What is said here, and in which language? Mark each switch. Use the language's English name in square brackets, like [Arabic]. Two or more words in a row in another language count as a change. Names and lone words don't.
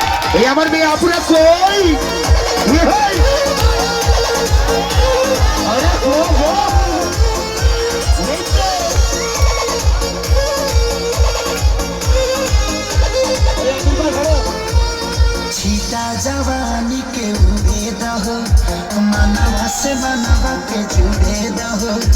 [Bangla] এই আমার মেয়ে আপুরা কই? আরে গো গো [Bhojpuri] छीटा जवानी के उड़े दहो मनवा से मनवा के जुड़े दहो